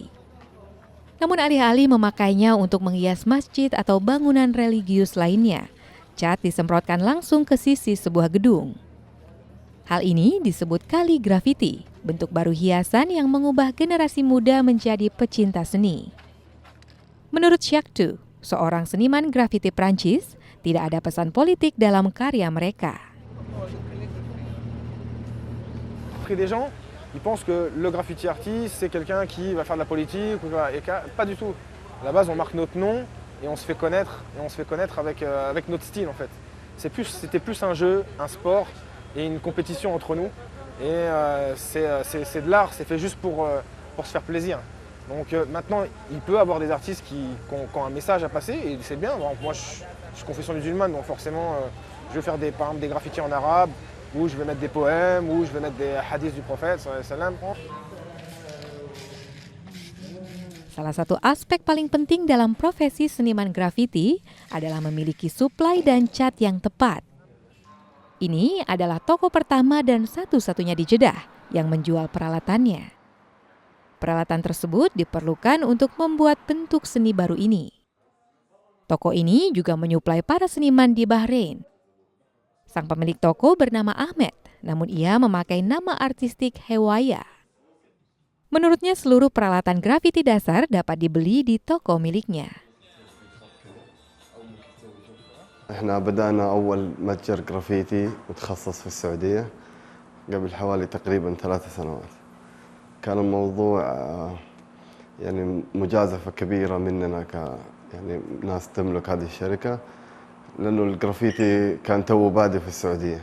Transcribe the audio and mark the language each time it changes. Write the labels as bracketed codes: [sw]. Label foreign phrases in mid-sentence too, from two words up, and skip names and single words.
[id] Namun alih-alih memakainya untuk menghias masjid atau bangunan religius lainnya, cat disemprotkan langsung ke sisi sebuah gedung. Hal ini disebut kaligrafiti, bentuk baru hiasan yang mengubah generasi muda menjadi pecinta seni. Menurut Jacques Tu, seorang seniman grafiti Prancis, tidak ada pesan politik dalam karya mereka. [fr] Ils pensent que le graffiti artiste, c'est quelqu'un qui va faire de la politique, et pas du tout. À la base, on marque notre nom et on se fait connaître, avec notre style en fait. C'était plus un jeu, un sport et une compétition entre nous. Et c'est de l'art, c'est fait juste pour se faire plaisir. Donc maintenant, il peut y avoir des artistes qui ont un message à passer et c'est bien. Bon, moi, je suis confession musulmane, donc forcément, je vais faire par exemple des graffitis en arabe, où je vais mettre des poèmes, où je vais mettre des hadiths du prophète, sallam. [id] Salah satu aspek paling penting dalam profesi seniman grafiti adalah memiliki suplai dan cat yang tepat. Ini adalah toko pertama dan satu-satunya di Jeddah yang menjual peralatannya. Peralatan tersebut diperlukan untuk membuat bentuk seni baru ini. Toko ini juga menyuplai para seniman di Bahrain. Sang pemilik toko bernama Ahmed, namun ia memakai nama artistik Hewaya. Menurutnya seluruh peralatan grafiti dasar dapat dibeli di toko miliknya. [ar] احنا بدأنا أول متجر جرافيتي متخصص في السعودية قبل حوالي تقريبا 3 سنوات. كان الموضوع يعني مجازفة كبيرة مننا يعني ناس تملك هذه الشركة، لأنه الجرافيتي كان تو بادئ في السعودية.